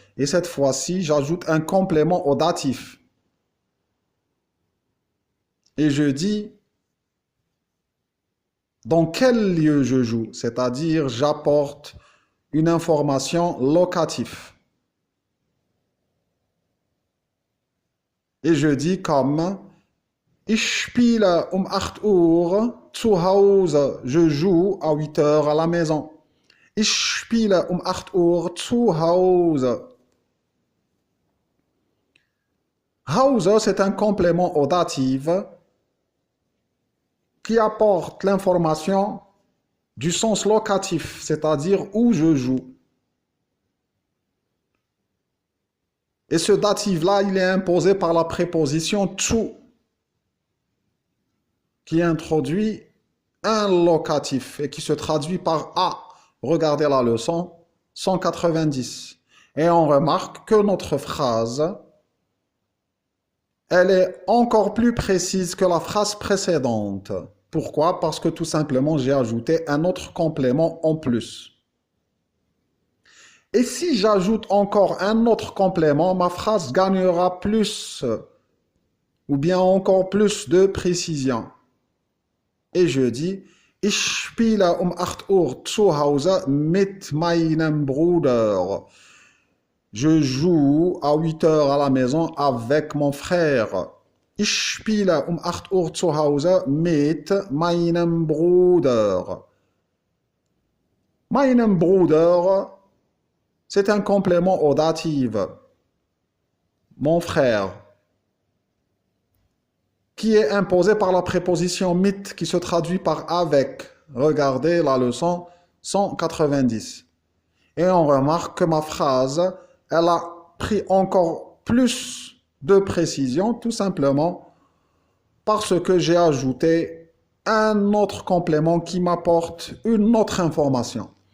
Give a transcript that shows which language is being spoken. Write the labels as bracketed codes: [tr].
[fr] Et cette fois-ci, j'ajoute un complément au datif. Et je dis dans quel lieu je joue, c'est-à-dire j'apporte une information locative. Et je dis comme [de] Ich spiele 8 Uhr zu Hause. [fr] Je joue à 8 heures à la maison. [de] Ich spiele 8 Uhr zu Hause. [fr] Hause, c'est un complément au datif qui apporte l'information du sens locatif, c'est-à-dire où je joue. Et ce datif-là, il est imposé par la préposition zu, qui introduit un locatif et qui se traduit par a. Regardez la leçon 190. Et on remarque que notre phrase, elle est encore plus précise que la phrase précédente. Pourquoi? Parce que tout simplement, j'ai ajouté un autre complément en plus. Et si j'ajoute encore un autre complément, ma phrase gagnera plus, ou bien encore plus de précision. Et je dis, [de] Ich spiele 8 Uhr zu Hause mit meinem Bruder. [fr] Je joue à 8 heures à la maison avec mon frère. [de] Ich spiele 8 Uhr zu Hause mit meinem Bruder. Meinem Bruder, [fr] c'est un complément au datif. Mon frère. Qui est imposé par la préposition mit qui se traduit par avec. Regardez la leçon 190. Et on remarque que ma phrase, elle a pris encore plus de précision, tout simplement parce que j'ai ajouté un autre complément qui m'apporte une autre information.